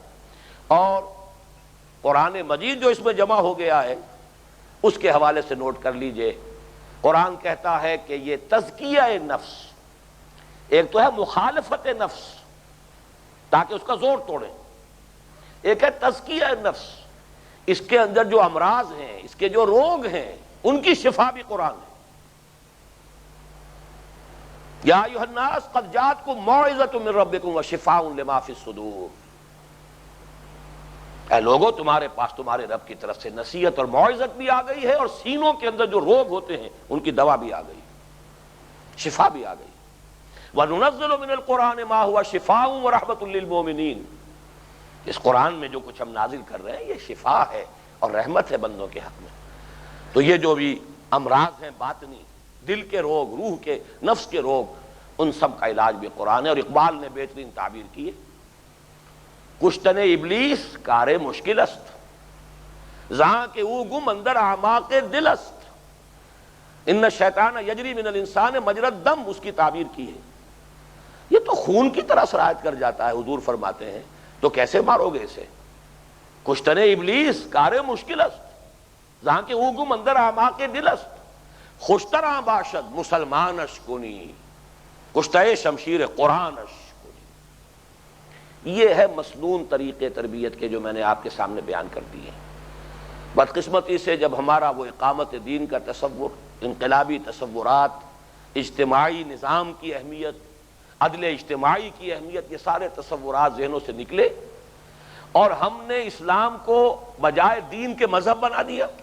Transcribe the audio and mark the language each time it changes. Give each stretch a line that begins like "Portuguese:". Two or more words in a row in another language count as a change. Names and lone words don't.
Urdu: اور قرآن مجید جو اس میں جمع ہو گیا ہے اس کے حوالے سے نوٹ کر لیجئے، قرآن کہتا ہے کہ یہ تزکیہ نفس، ایک تو ہے مخالفت نفس تاکہ اس کا زور توڑیں، ایک ہے تزکیہ نفس، اس کے اندر جو امراض ہیں، اس کے جو روگ ہیں ان کی شفا بھی قرآن ہے۔
Arabic: یا ایھا الناس قد جاءتکم موعظۃ من ربکم وشفاء لما فی الصدور،
Urdu: اے لوگو تمہارے پاس تمہارے رب کی طرف سے نصیحت اور موعظت بھی آ گئی ہے، اور سینوں کے اندر جو روگ ہوتے ہیں ان کی دوا بھی آ گئی، شفا بھی آ گئی۔
Arabic: وَنُنَزِّلُ مِنَ الْقُرْآنِ مَا هُوَ شِفَاءٌ وَرَحْمَةٌ لِّلْمُؤْمِنِينَ،
Urdu: اس قرآن میں جو کچھ ہم نازل کر رہے ہیں یہ شفا ہے اور رحمت ہے بندوں کے حق میں۔ تو یہ جو بھی امراض ہیں باطنی، دل کے روگ، روح کے، نفس کے روگ، ان سب کا علاج بھی قرآن ہے۔ اور اقبال نے بہترین تعبیر کی ہے،
Persian: کشتن ابلیس کار مشکل است، زہاں کے او گم اندر اعماق دل است،
Arabic: ان الشیطان یجری من الانسان مجری الدم،
Urdu: اس کی تعبیر کی ہے۔ یہ تو خون کی طرح سرایت کر جاتا ہے، حضور فرماتے ہیں، تو کیسے مارو گے اسے؟
Persian: کشتن ابلیس کار مشکل است، جہاں کے او گم اندر اعماق دل است، خوشتراں باشد مسلمانش کنی، کشتہ شمشیر قرآنش کنی۔
Urdu: یہ ہے مسنون طریقے تربیت کے جو میں نے آپ کے سامنے بیان کر دیے۔ بدقسمتی سے جب ہمارا وہ اقامت دین کا تصور، انقلابی تصورات، اجتماعی نظام کی اہمیت، عدل اجتماعی کی اہمیت، یہ سارے تصورات ذہنوں سے نکلے اور ہم نے اسلام کو بجائے دین کے مذہب بنا دیا۔